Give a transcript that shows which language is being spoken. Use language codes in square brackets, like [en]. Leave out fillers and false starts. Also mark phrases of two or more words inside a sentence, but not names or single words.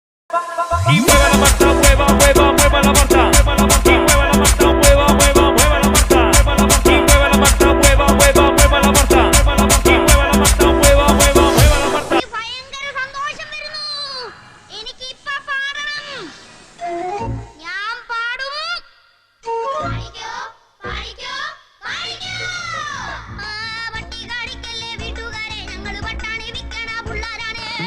[es] Y mueva la Marta, mueva, mueva, mueva la Marta. Y mueva la Marta, mueva, mueva, mueva la Marta. Y mueva la Marta, mueva, mueva, mueva la Marta. Y mueva la Marta, mueva, mueva, mueva la Marta. [ml] ഭയങ്കര സന്തോഷം വരുന്നു. എനിക്ക് ഇപ്പോ പാടണം. ഞാൻ പാടും. പാടിക്കോ, പാടിക്കോ, പാടിക്കോ. വട്ടി കാണിക്കല്ലേ വീട്ടുകാരെ, ഞങ്ങൾ പട്ടാണി വിൽക്കണ പുള്ളാരാണ്.